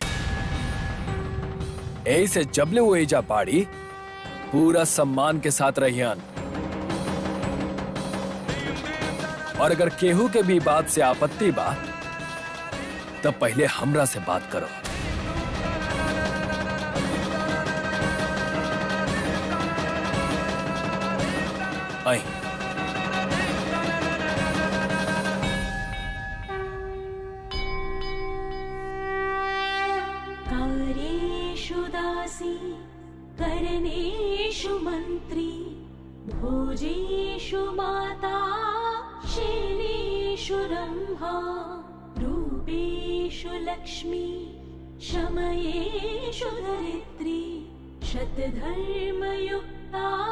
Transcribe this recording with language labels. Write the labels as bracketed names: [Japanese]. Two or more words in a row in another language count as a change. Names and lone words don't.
[Bhojpuri] ऐसे जबले वो एजा पाड़ी पूरा सम्मान के साथ रहियन, और अगर केहू के भी बात से आपत्ति बा तब पहले हमरा से बात करो। आई। [Sanskrit] कार्येषु दासी करणेषु मन्त्री भोजेषु माता शैलेषु रम्भा रूपेषु लक्ष्मी शमयेषु धरित्री शतधर्मयुक्ता